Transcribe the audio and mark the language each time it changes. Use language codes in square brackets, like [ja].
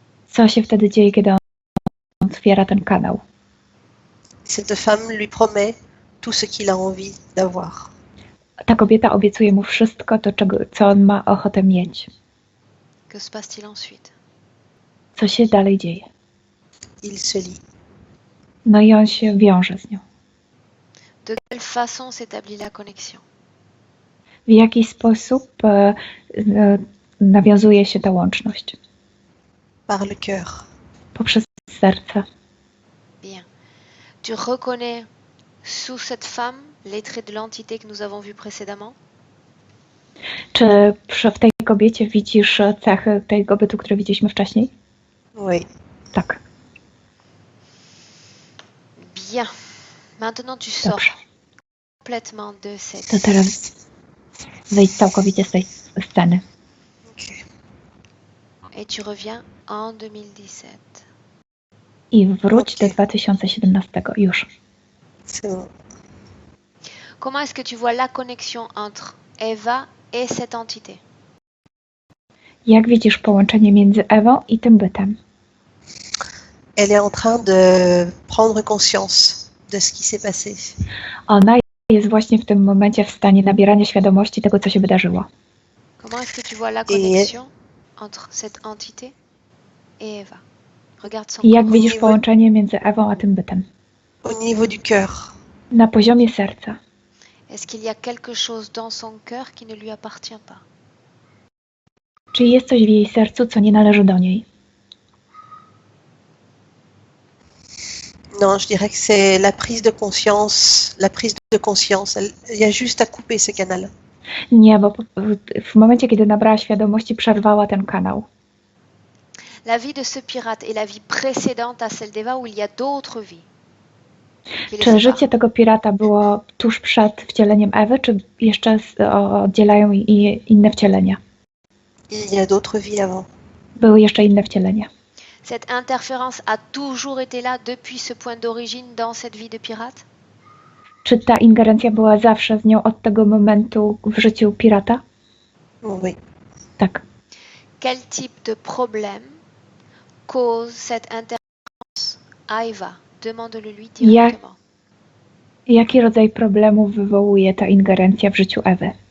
[pl] Co się wtedy dzieje, kiedy on otwiera ten kanał? [fr] Cette femme lui promet tout ce qu'il a envie d'avoir. [pl] Ta kobieta obiecuje mu wszystko to, co on ma ochotę mieć. [fr] Que se passe-t-il ensuite? [pl] Co się dalej dzieje? [fr] Il se lie. [pl] No i on się wiąże z nią. [fr] De quelle façon s'établit la connexion? [pl] W jaki sposób nawiązuje się ta łączność? [fr] Par le cœur. [pl] Poprzez serce. [fr] Bien. Tu reconnais sous cette femme les traits de l'entité que nous avons vue précédemment? [pl] Czy w tej kobiecie widzisz cechy tego bytu, które widzieliśmy wcześniej? [fr] Oui. [pl] Tak. [fr] Bien. Maintenant tu sors [pl] Dobrze. [fr] complètement de cette [pl] To teraz wyjdź całkowicie z tej sceny. Ok. [fr] et tu reviens en 2017. [pl] I wróć do Okej. 2017 już. [fr] C'est bon. Comment est-ce que tu vois la connexion entre Eva et cette entité? [pl] Jak widzisz połączenie między Ewą i tym bytem? [fr] Elle est en train de prendre conscience de ce qui s'est passé. [pl] Ona jest właśnie w tym momencie w stanie nabierania świadomości tego, co się wydarzyło. [fr] Comment est-ce que tu vois la connexion entre cette entité et Eva? Regarde son [pl] I jak [fr] corps. [pl] widzisz połączenie między Ewą a tym bytem? [fr] Au niveau du cœur, [pl] Na poziomie serca. [fr] Est-ce qu'il y a quelque chose dans son cœur qui ne lui appartient pas? [pl] Czy jest coś w jej sercu, co nie należy do niej? [fr] non, je dirais que c'est la prise de conscience. La prise de conscience, il y a juste à couper ce canal. [pl] Nie, bo w momencie, kiedy nabrała świadomości, przerwała ten kanał. [fr] La vie de ce pirate est la vie précédente à celle d'Eva où il y a d'autres vies. qui les [pl] Czy [fr] séparent. [pl] życie tego pirata było tuż przed wcieleniem Ewy, czy jeszcze oddzielają inne wcielenia? [fr] Il y a d'autres vies avant. [pl] Były jeszcze inne wcielenia. [fr] Cette interférence a toujours été là depuis ce point d'origine dans cette vie de pirate? [pl] Czy ta ingerencja była zawsze z nią od tego momentu w życiu pirata? [fr] Oui. [pl] Tak. [fr] Quel type de problème cause cette interférence à Eva? Demande-le lui directement. [pl] Jaki rodzaj problemu wywołuje ta ingerencja w życiu Ewy?